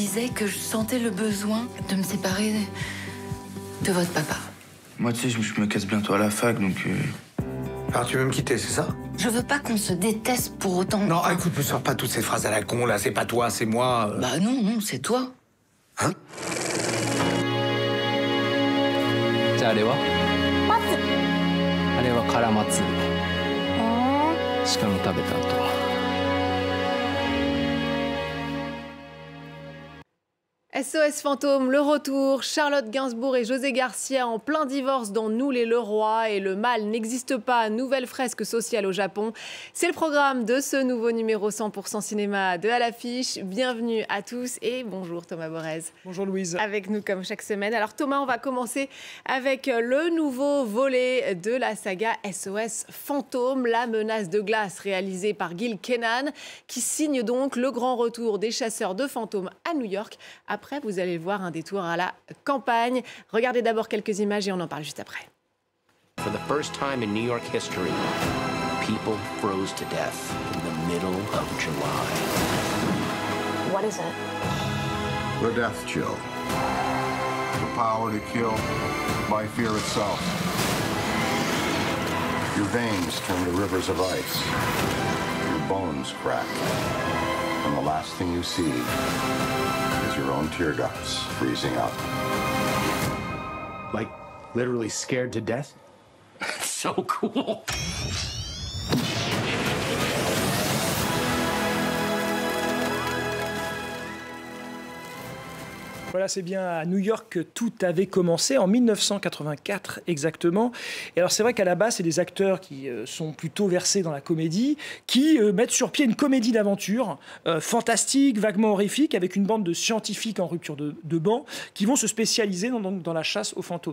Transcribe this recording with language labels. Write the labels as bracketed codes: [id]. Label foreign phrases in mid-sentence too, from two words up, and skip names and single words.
[fr] que je sentais le besoin de me séparer de votre papa. Moi, tu sais, je me casse bientôt à la fac, donc... Alors tu veux me quitter, c'est ça? Je veux pas qu'on se déteste pour autant. Non, Enfin, écoute, me sors pas toutes ces phrases à la con, là. C'est pas toi, c'est moi. Bah non, c'est toi. Hein? [ja] じゃああれはあれはカラマツ鹿の食べた後。 [fr] SOS Fantôme, le retour, Charlotte Gainsbourg et José Garcia en plein divorce dans Nous les Leroy et le mal n'existe pas, nouvelle fresque sociale au Japon. C'est le programme de ce nouveau numéro 100% cinéma de À l'affiche. Bienvenue à tous et bonjour Thomas Borez. Bonjour Louise. Avec nous comme chaque semaine. Alors Thomas, on va commencer avec le nouveau volet de la saga SOS Fantôme, la menace de glace réalisée par Gil Kenan qui signe donc le grand retour des chasseurs de fantômes à New York. Après, vous allez voir un détour à la campagne. Regardez d'abord quelques images et on en parle juste après. [en] For the first time in New York history, people froze to death in the middle of July. What is it? The death chill. The power to kill by fear itself. Your veins turn to rivers of ice. Your bones crack. And the last thing you see is your own tear ducts freezing up. Like, literally scared to death? So cool. [fr] Voilà, c'est bien à New York que tout avait commencé, en 1984 exactement. Et alors c'est vrai qu'à la base, c'est des acteurs qui sont plutôt versés dans la comédie, qui mettent sur pied une comédie d'aventure fantastique, vaguement horrifique, avec une bande de scientifiques en rupture de banc, qui vont se spécialiser dans la chasse aux fantômes.